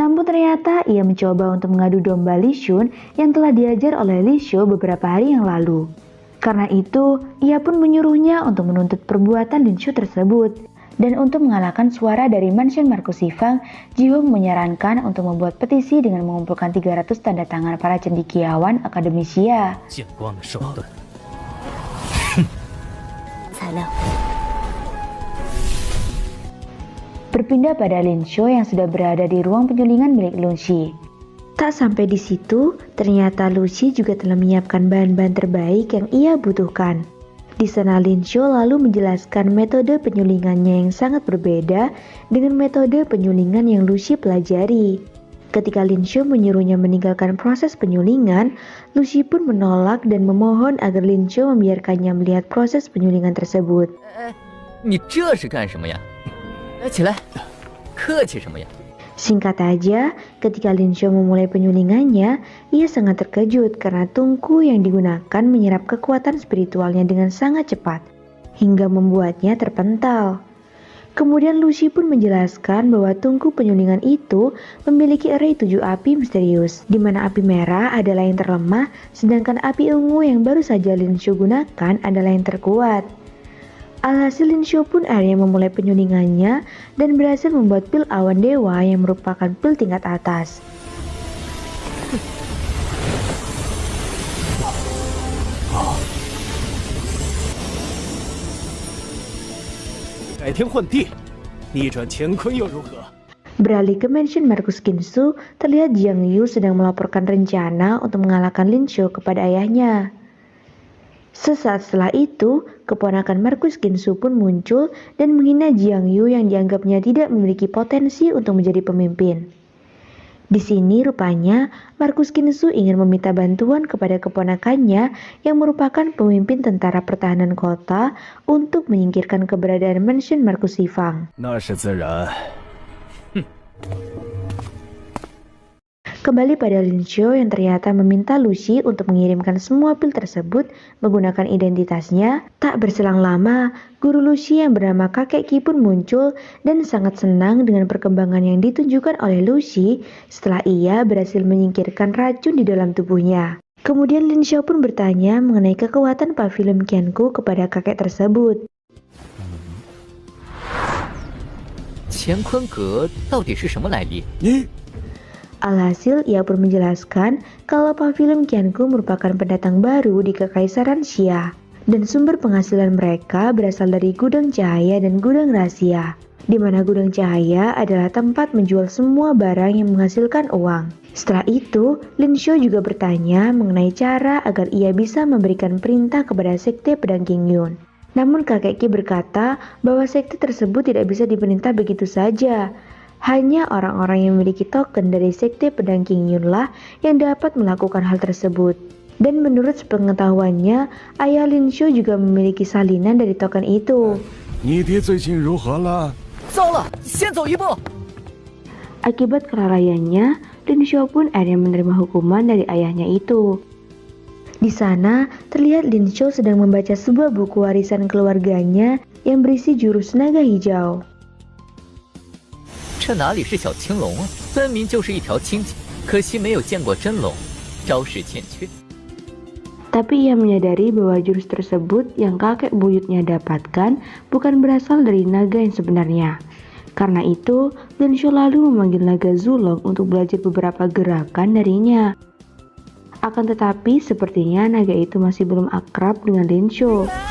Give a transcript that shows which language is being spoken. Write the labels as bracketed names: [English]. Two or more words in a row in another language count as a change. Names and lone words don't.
[Indonesian] Namun ternyata ia mencoba untuk mengadu domba Li Shun yang telah diajar oleh Li Shu beberapa hari yang lalu. Karena itu, ia pun menyuruhnya untuk menuntut perbuatan Lin Shu tersebut. Dan untuk mengalahkan suara dari Mansion Markus Sifang, Ji Hong menyarankan untuk membuat petisi dengan mengumpulkan 300 tanda tangan para cendekiawan Akademi Xia. [Chinese] 见光的手段。材料。 [Indonesian] Berpindah pada Lin Shu yang sudah berada di ruang penyulingan milik Lu Xi. Tak sampai di situ, ternyata Lu Xi juga telah menyiapkan bahan-bahan terbaik yang ia butuhkan. Di sana Lin Shu lalu menjelaskan metode penyulingannya yang sangat berbeda dengan metode penyulingan yang Lu Xi pelajari. Ketika Lin Shu menyuruhnya meninggalkan proses penyulingan, Lu Xi pun menolak dan memohon agar Lin Shu membiarkannya melihat proses penyulingan tersebut. [Chinese] 你这是干什么呀？来，起来，客气什么呀？ [Indonesian] Singkat aja, ketika Lin Shu memulai penyulingannya, ia sangat terkejut karena tungku yang digunakan menyerap kekuatan spiritualnya dengan sangat cepat, hingga membuatnya terpental. Kemudian Lu Xi pun menjelaskan bahwa tungku penyulingan itu memiliki array 7 api misterius, di mana api merah adalah yang terlemah, sedangkan api ungu yang baru saja Lin Shu gunakan adalah yang terkuat. Alhasil Lin Shu pun akhirnya memulai penyulingannya dan berhasil membuat pil awan dewa yang merupakan pil tingkat atas. [Chinese] 改天换地，逆转乾坤又如何？ [Indonesian] Beralih ke Mansion Markus Ginsu, terlihat Jiang Yu sedang melaporkan rencana untuk mengalahkan Lin Shu kepada ayahnya. Sesaat setelah itu, keponakan Markus Ginsu pun muncul dan menghina Jiang Yu yang dianggapnya tidak memiliki potensi untuk menjadi pemimpin. Di sini rupanya Markus Ginsu ingin meminta bantuan kepada keponakannya yang merupakan pemimpin tentara pertahanan kota untuk menyingkirkan keberadaan Mansion Markus Sifang. [Chinese] 那是自然。 [Indonesian] Kembali pada Lin Shu yang ternyata meminta Lu Xi untuk mengirimkan semua pil tersebut menggunakan identitasnya. Tak berselang lama, guru Lu Xi yang bernama Kakek Qi pun muncul dan sangat senang dengan perkembangan yang ditunjukkan oleh Lu Xi setelah ia berhasil menyingkirkan racun di dalam tubuhnya. Kemudian Lin Shu pun bertanya mengenai kekuatan pavilion Qianku kepada kakek tersebut. [Chinese] 乾坤阁到底是什么来历？ [Indonesian] Alhasil, ia pun menjelaskan kalau pavilion Qianku merupakan pendatang baru di Kekaisaran Xia dan sumber penghasilan mereka berasal dari gudang cahaya dan gudang rahasia, di mana gudang cahaya adalah tempat menjual semua barang yang menghasilkan uang. Setelah itu, Lin Shu juga bertanya mengenai cara agar ia bisa memberikan perintah kepada sekte pedang Qingyun. Namun kakek Qi berkata bahwa sekte tersebut tidak bisa diperintah begitu saja. Hanya orang-orang yang memiliki token dari sekte pedang Qingyun lah yang dapat melakukan hal tersebut. Dan menurut sepengetahuannya, ayah Lin Shu juga memiliki salinan dari token itu. [Chinese] 你爹最近如何了？糟了，先走一步。 [Indonesian] Akibat kelalaiannya, Lin Shu pun akhirnya menerima hukuman dari ayahnya itu. Di sana, terlihat Lin Shu sedang membaca sebuah buku warisan keluarganya yang berisi jurus naga hijau. [Chinese] 这哪里是小青龙啊，分明就是一条青芨，可惜没有见过真龙，招式欠缺。 [Indonesian] Tapi ia menyadari bahwa jurus tersebut yang kakek buyutnya dapatkan bukan berasal dari naga yang sebenarnya. Karena itu, Lin Shu lalu memanggil naga Zulong untuk belajar beberapa gerakan darinya. Akan tetapi, sepertinya naga itu masih belum akrab dengan Lin Shu.